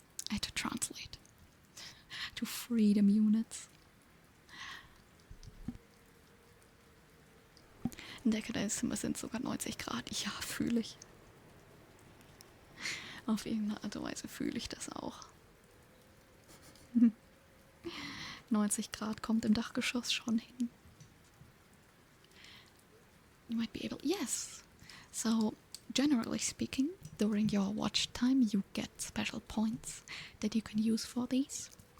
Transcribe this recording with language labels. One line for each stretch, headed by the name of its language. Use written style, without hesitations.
English: I had to translate to freedom units.
German: In der Zimmer sind sogar 90 Grad. Ja, fühle ich. Auf irgendeine Art und Weise fühle ich das auch. 90 Grad kommt im Dachgeschoss schon hin.
English: You might be able... Yes! So, generally speaking, during your watch time, you get special points that you can use for these.